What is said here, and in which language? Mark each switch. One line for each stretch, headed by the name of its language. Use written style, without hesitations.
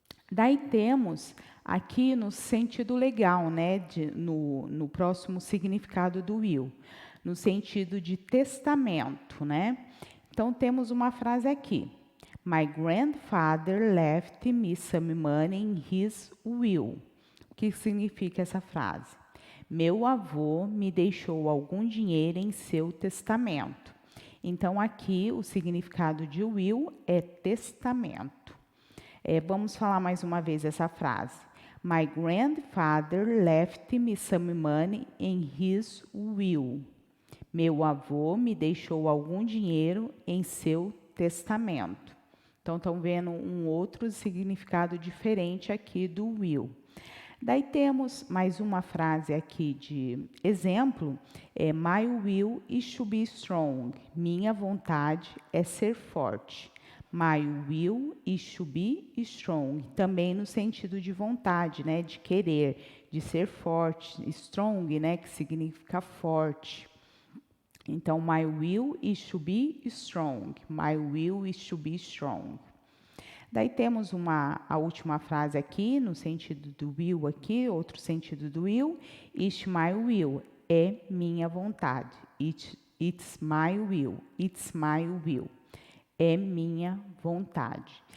Portuguese: Daí temos aqui no sentido legal, né, no próximo significado do will, no sentido de testamento, né? Então, temos uma frase aqui.
English: My grandfather left me some money in his will.
Portuguese: O que significa essa frase? Meu avô me deixou algum dinheiro em seu testamento. Então, aqui o significado de will é testamento. Vamos falar mais uma vez essa frase.
English: My grandfather left me some money in his will.
Portuguese: Meu avô me deixou algum dinheiro em seu testamento. Então, estão vendo um outro significado diferente aqui do will. Daí temos mais uma frase aqui de exemplo,
English: My will is to be strong.
Portuguese: Minha vontade é ser forte.
English: My will is to be strong.
Portuguese: Também no sentido de vontade, né, de querer, de ser forte. Strong, né, que significa forte.
English: Então, my will is to be strong. My will is to be strong.
Portuguese: Daí temos a última frase aqui, no sentido do will aqui, outro sentido do will.
English: It's my will.
Portuguese: É minha vontade.
English: It's my will. It's my will.
Portuguese: É minha vontade.